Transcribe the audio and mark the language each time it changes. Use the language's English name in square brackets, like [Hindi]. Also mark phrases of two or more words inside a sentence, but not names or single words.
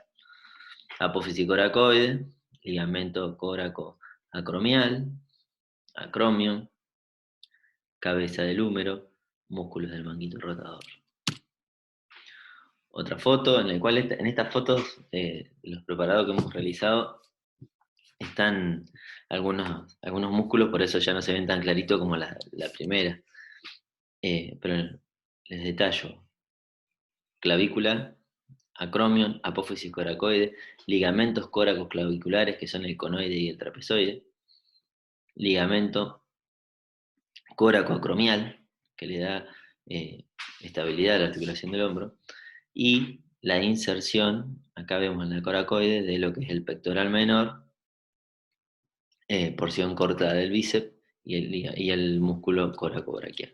[Spanish] Apófisis coracoide, ligamento coracoacromial, acromio, cabeza del húmero, músculos del manguito rotador. Otra foto en la cual en estas fotos de los preparados que hemos realizado están algunos músculos, por eso ya no se ven tan clarito como la primera. Pero les detallo: clavícula, acromion, apófisis coracoide, ligamentos córacos claviculares, que son el conoide y el trapezoide, ligamento coracoacromial, que le da estabilidad a la articulación del hombro, y la inserción, acá vemos en la coracoide, de lo que es el pectoral menor, porción corta del bíceps y el músculo coracobraquial.